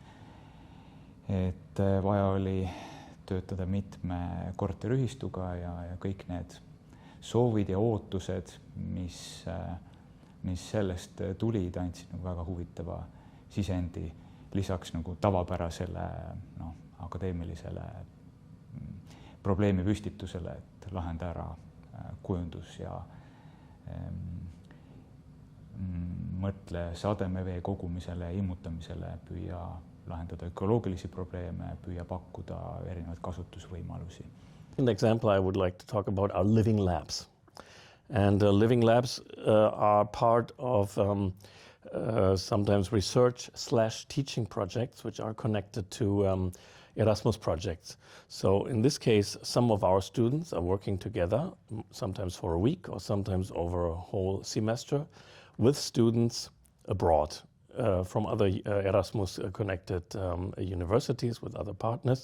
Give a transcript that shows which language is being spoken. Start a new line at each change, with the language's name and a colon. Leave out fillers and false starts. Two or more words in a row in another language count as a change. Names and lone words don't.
Estonian: et vaja oli töötada mitme korteriühistuga ja kõik need soovid ja ootused, mis sellest tulid, andsid nagu väga huvitava sisendi lisaks nagu tavapärasele akadeemilisele probleemi püstitusele, et lahenda ära kujundus ja mõtle sademevee kogumisele, immutamisele, püüa lahendada ökoloogilisi probleeme, püüa pakkuda erinevaid kasutusvõimalusi.
English: In the example, I would like to talk about our living labs. And living labs are part of sometimes research/teaching projects which are connected to Erasmus projects. So in this case, some of our students are working together, sometimes for a week or sometimes over a whole semester, with students abroad from other Erasmus-connected universities with other partners.